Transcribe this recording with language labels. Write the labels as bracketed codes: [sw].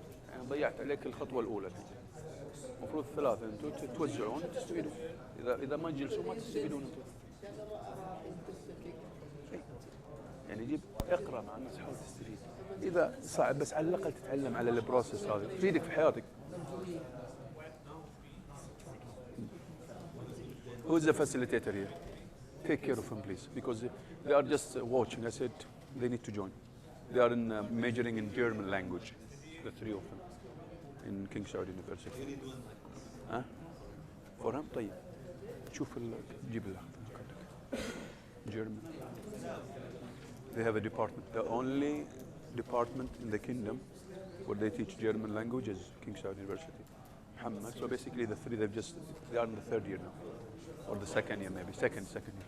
[ar] يعني ضيعت عليك الخطوة الأولى الحين. المفروض 3 أنتم توزعون تستفيدون. إذا ما جلسوا ما تستفيدون أنتم. يعني جيب اقرا مع الناس حاول تستفيد. اذا صعب بس على الاقل تتعلم على البروسيس هذا تفيدك في حياتك. [en] Who is the facilitator here? Take care of him please because they are just watching. I said they need to join. They are in majoring in German language. The 3 of them in King Saud University. [ar] ها؟ فورهم طيب. شوف جيب له German. [en] They have a department. The only department in the kingdom where they teach German language is King Saud University. Muhammad. So basically the 3 they are in the 3rd year now. Or the 2nd year maybe. Second year.